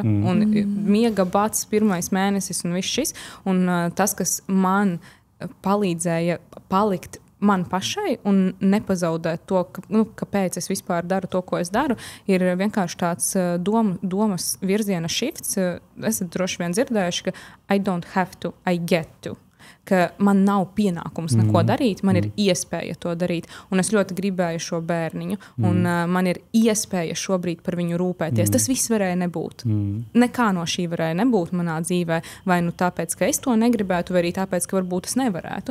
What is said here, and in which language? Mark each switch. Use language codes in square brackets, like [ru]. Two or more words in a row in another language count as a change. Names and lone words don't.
[lv] Un miega bats, 1. mēnesis un viss šis. Un tas, kas man palīdzēja palikt man pašai un nepazaudēt to, kāpēc es vispār daru to, ko es daru, ir vienkārši tāds domas virziena shifts. Esat droši vien dzirdējuši, ka [en] I don't have to, I get to. [lv] Ka man nav pienākums neko darīt, man ir iespēja to darīt. Un es ļoti gribēju šo bērniņu, un man ir iespēja šobrīd par viņu rūpēties. Tas viss varēja nebūt. Nekā no šī varēja nebūt manā dzīvē, vai tāpēc, ka es to negribētu, vai arī tāpēc, ka varbūt es nevarētu.